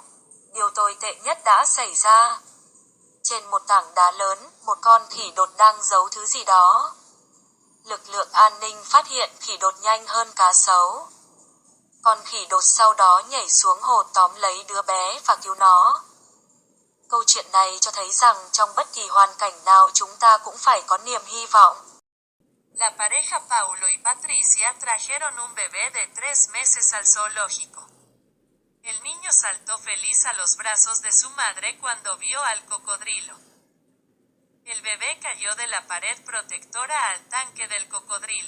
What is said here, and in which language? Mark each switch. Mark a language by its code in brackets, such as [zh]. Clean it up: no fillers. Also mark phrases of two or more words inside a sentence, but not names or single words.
[vi] Điều tồi tệ nhất đã xảy ra. Trên một tảng đá lớn, một con khỉ đột đang giấu thứ gì đó. Lực lượng an ninh phát hiện khỉ đột nhanh hơn cá sấu. Con khỉ đột sau đó nhảy xuống hồ tóm lấy đứa bé và cứu nó. Câu chuyện này cho thấy rằng trong bất kỳ hoàn cảnh nào chúng ta cũng phải có niềm hy vọng. [es] La pareja Paulo y Patricia trajeron un bebé de 3 meses al zoológico. El niño saltó feliz a los brazos de su madre cuando vio al cocodrilo. El bebé cayó de la pared protectora al tanque del cocodrilo.